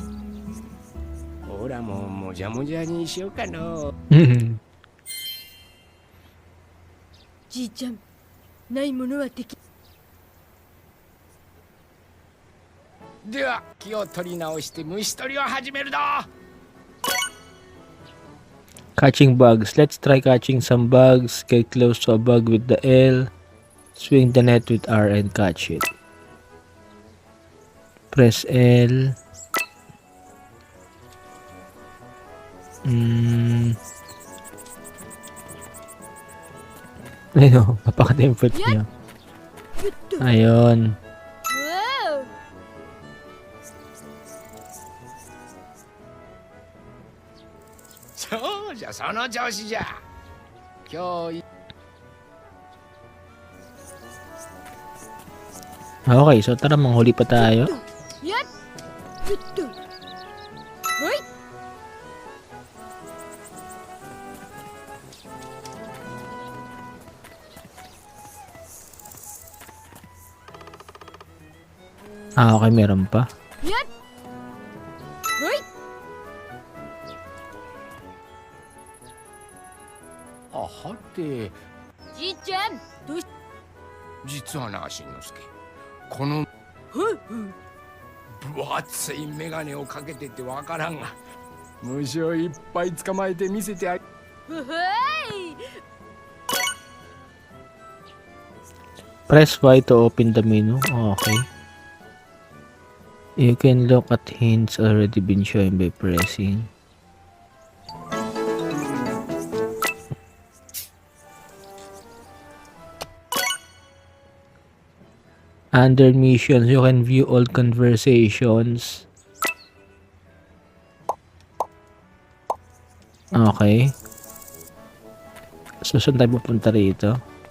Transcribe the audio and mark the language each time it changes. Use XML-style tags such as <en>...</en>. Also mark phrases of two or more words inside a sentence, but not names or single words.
<ja>ほらもうもじゃもじゃにしようかの。じいちゃん、ないものは敵。では気を取り直して虫取りを始めるぞ。</ja> <en>Catching bugs. Let's try catching some bugs. Get close to a bug with the L. Swing the net with R and catch it. Press L.</en> <tl>Ayun, papaka-template niya. Ayun.</tl> <ja>わそうじゃその調子じゃ。今日</ja> <tl>Okay, so tara manghuli pa tayo.</tl> <ja>お、やっ、ふっと。おい。</ja> <tl>Okay, meron pa.</tl> <ja>やっ。おい。あはてじいちゃん、どうし。実はなしんのすけ、この分厚いメガネをかけててわからんが、虫をいっぱい捕まえて見せてあげ。ほほい。</ja> <en>Press Y to open the menu. Okay. You can look at hints already been shown by pressing. Under missions, you can view all conversations. Okay. So,</en> <tl>saan tayo pupunta rito?</tl>